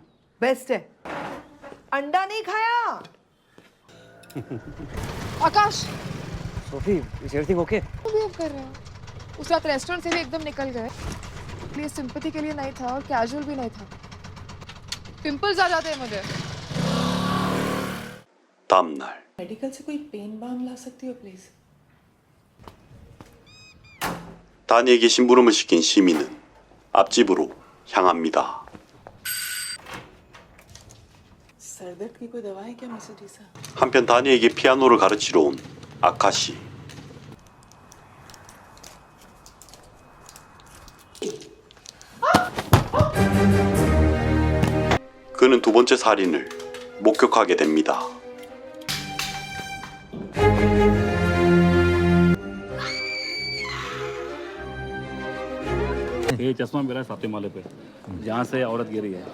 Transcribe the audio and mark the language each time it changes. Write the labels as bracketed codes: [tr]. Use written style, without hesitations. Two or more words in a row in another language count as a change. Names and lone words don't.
[hi] बेस्ट है। अंडा नहीं खाया। आकाश, [en] Sophie, is everything okay? [hi] बिहेव कर रहे हो। उस रात रेस्टोरेंट से भी एकदम निकल गए। प्लीज सिंपैथी के लिए नहीं था और कैजुअल भी नहीं था। पिंपल्स आ जाते हैं मुझे। [ko] 다음 날 [hi] मेडिकल से कोई [en] pain balm [hi] ला सकती हो प्लीज? [ko] 다니에게 심부름을 시킨 시미는 앞집으로 향합니다. [hi] सरदर्द की कोई दवा है क्या मिस्टर डीसा? [ko] 한편 다니에게 피아노를 가르치러 온 아카시. 그는 두 번째 살인을 목격하게 됩니다. [hi] ये चश्मा मेरा सातवें माले पे, जहाँ से औरत गिरी है।